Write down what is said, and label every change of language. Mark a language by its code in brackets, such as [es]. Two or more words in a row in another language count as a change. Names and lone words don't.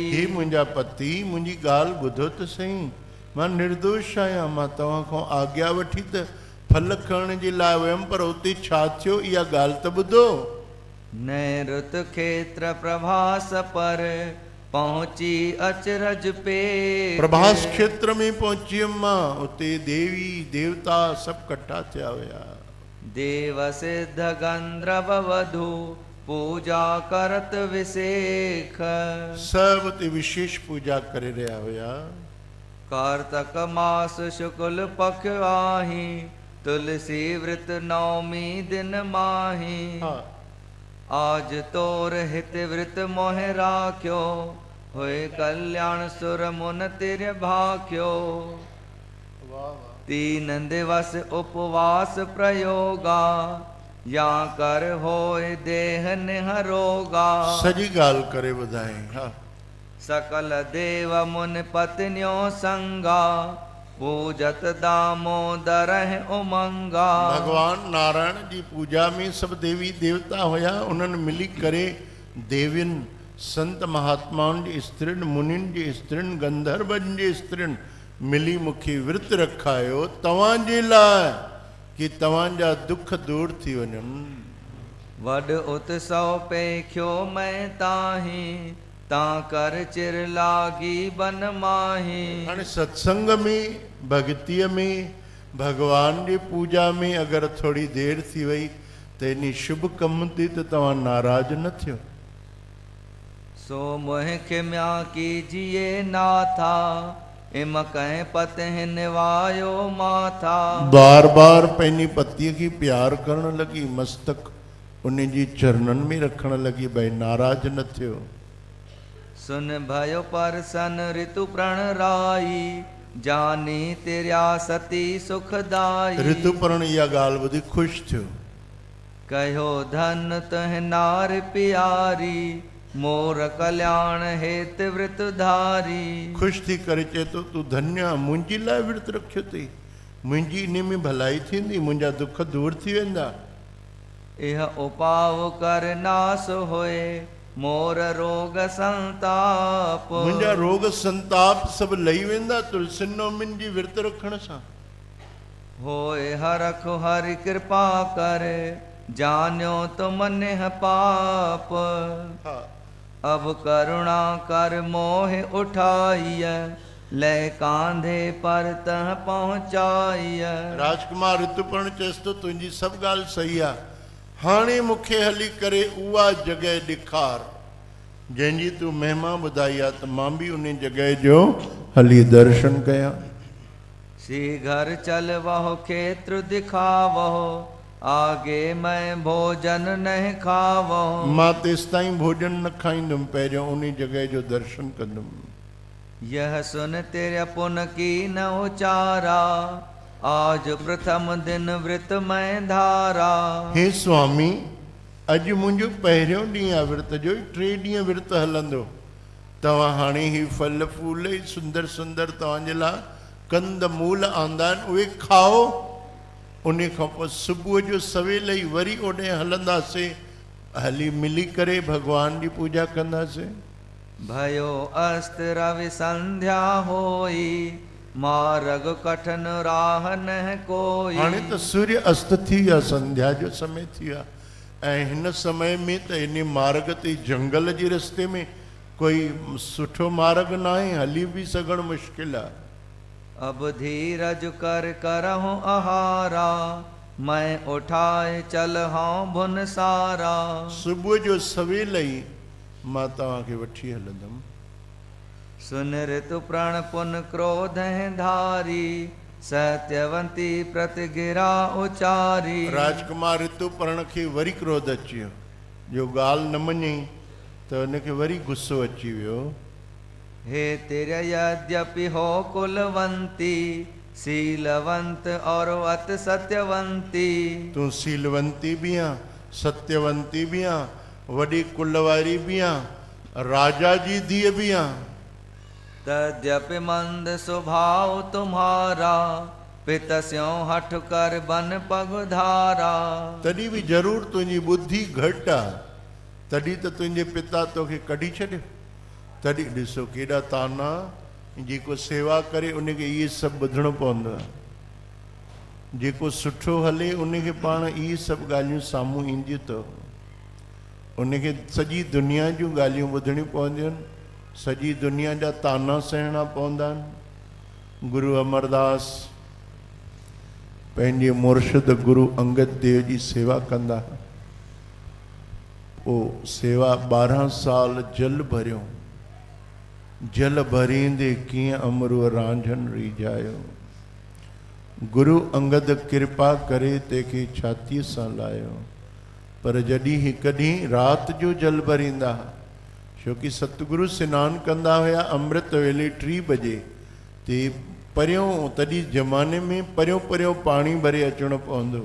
[sd] हे मुंहिंजा पति, मुंहिंजी ॻाल्हि ॿुधो त सही, मां निर्दोष आहियां। मां तव्हां खां आज्ञा वठी त फल खणण जे लाइ वियमि, पर उते छा थियो इहा ॻाल्हि त ॿुधो। [hi] नैऋत क्षेत्र प्रभास पर पहुंची अचरज पे। [sd] प्रभास क्षेत्र में पहुची हुयमि मां, उते देवी देवता सभु कठा थिया हुया। [hi] देव सिद्ध गंधर्व वधु पूजा करत विशेख। [sd] सब उते विशेष पूजा करे रहिया हुया। [hi] कार्तक मास शुक्ल पक्ष आही, तुलसी व्रत नवमी दिन माही। आज तोर हित व्रत मोह राख्यो, होए कल्याण सुर मुन तिर भाख्यो। तीन दिवस उपवास प्रयोगा, या कर होए देह निहरोगा। [sd] सजी ॻाल्हि करे ॿुधाई। [hi] सकल देव मुन पत्नियों संगा, पूजत दामोदर उमंगा। [sd] भगवान नारायण जी पूजा में सब देवी देवता होया, उन्हनि मिली करे देविन संत महात्माउनि जी स्त्रिन, मुनिन जी स्त्रिन, गंधर्वन जी स्त्रिन मिली मूंखे विर्त रखायो तव्हांजे लाइ कि तव्हांजा दुख दूर थी वञनि। [hi] वड उत्सव पेख्यो मैं ताही, ता कर चिर लागी बन माही। [sd] हाणे सत्संग में, भक्तीअ में, भगवान जी पूजा में अगरि थोड़ी देर थी वई त इन शुभ कम ते त तव्हां नाराज़ न थियो। [hi] सो मोह खिम्या कीजिए नाथा, इम कह पते निवायो माथा। [sd] बार बार पंहिंजी पतीअ खे प्यार करण लॻी, मस्तक उन जी चरणनि में रखण लॻी, भई नाराज़ न थियो। [hi] सुन भयो परसन ऋतु प्रण राई, जानी तेरिया सती सुखदाई। [sd] ऋतुपर्ण इहा ॻाल्हि ॿुधी ख़ुशि थियो। [hi] कहो धन तह नार प्यारी, मोर कल्याण हेत व्रत धारी। [sd] ख़ुशि थी करे चए थो तूं धन्य आहे, मुंहिंजे लाइ विर्त रखियो अथई, मुंहिंजी इन में भलाई थींदी, मुंहिंजा दुख दूर थी वेंदा। [hi] इह उपाव कर नास होए, मोर रोग संताप। [sd] मुंहिंजा रोग संताप सभु लही वेंदा तुलसी नवमिन जी विर्त रखण सां। [hi] होए हरख हरि कृपा कर, जान्यो तो मनेह पाप। अब करुणा कर मोह उठाइय, ले कांधे पर तह पहुंचाइय। [sd] राजकुमार ऋतुपर्ण चएसि थो तुंहिंजी सभु ॻाल्हि सही आहे, हाणे मूंखे हली करे उहा जॻह ॾेखार जंहिंजी तूं महिमा ॿुधाई आहे, त मां बि उन जॻह जो हली दर्शन कयां। [hi] सी घर चल वहो खेत्र दिखावहो, आगे मैं भोजन नहीं खावहो। [sd] मां तेसि ताईं भोजन न खाईंदुमि, पहिरियों उन जॻह जो दर्शन कंदुमि। [hi] यह सुन तेरे पुन की न उचारा, आज प्रथम दिन व्रत मैं धारा। [sd] हे स्वामी, अॼु मुंहिंजो पहिरियों ॾींहुं आहे विर्त जो, 3 ॾींहं विर्त हलंदो। तव्हां हाणे ही फल फूल सुंदर सुंदर तव्हांजे लाइ कंद मूल आंदा आहिनि, उहे खाओ। उन खां पोइ सुबुह जो सवेल ई वरी ओॾे हलंदासीं, हली मिली करे भगवान जी पूजा कंदासीं। [hi] भयो अस्त रवि संध्या होई, मार्ग कठिन राह न कोई। [sd] हाणे त सूर्य अस्त थी विया, संध्या जो समय थी विया, ऐं हिन समय में त इन मार्ग ते जंगल जे रस्ते में कोई सुठो मार्ग न आहे, हली बि सघणु मुश्किल आहे। [hi] अब धीरज कर करहूं आहारा, मैं उठाए चल हूं भुन सारा। [sd] सुबुह जो सवेल ई मां तव्हांखे वठी हलंदुमि। [hi] सुन ऋतु प्रण पुन क्रोध धारी, सत्यवंती प्रतिगिरा उचारी। [sd] राजकुमार ऋतुपर्ण खे वरी क्रोध अची वियो, जो ॻाल्हि न मञई त हुनखे वरी गुस्सो अची वियो। [hi] हे तेर यद्यपि हो कुलवंती, शीलवंत और अत सत्यवंती। [sd] तूं शीलवंती भी आ, सत्यवंती भी आ, वॾी कुल वारी भी आ, राजा जी धीअ भी आ। [hi] तद्यपि मंद स्वभाव तुम्हारा, पितस्यों हठ कर बन पगधारा। [sd] तॾहिं बि ज़रूर तुंहिंजी बुद्धि घटि आहे, तॾहिं त तुंहिंजे पिता तोखे कढी छॾियो। तॾहिं ॾिसो केॾा ताना, जेको सेवा करे उनखे इहे सभु ॿुधणो पवंदो आहे। जेको सुठो हले उनखे पाण इहे सभु ॻाल्हियूं साम्हूं ईंदियूं अथव। उनखे सॼी दुनिया जूं ॻाल्हियूं ॿुधणियूं पवंदियूं आहिनि, सॼी दुनिया जा ताना सहणा पवंदा आहिनि। गुरु अमरदास पंहिंजे मुर्शिद गुरु अंगद देव जी सेवा कंदा। पोइ सेवा 12 साल जल भरियो, जल भरींदे कीअं अमरूअ रांझन रीझायो। गुरु अंगद कृपा करे तंहिंखे छातीअ सां लायो। पर जॾहिं हिकु ॾींहुं राति जो जल भरींदा, छोकी सतगुरु सनानु कंदा हुया अमृत वेले 3 बजे ते परियों, तॾहिं ज़माने में परियों परियों पाणी भरे अचणो पवंदो।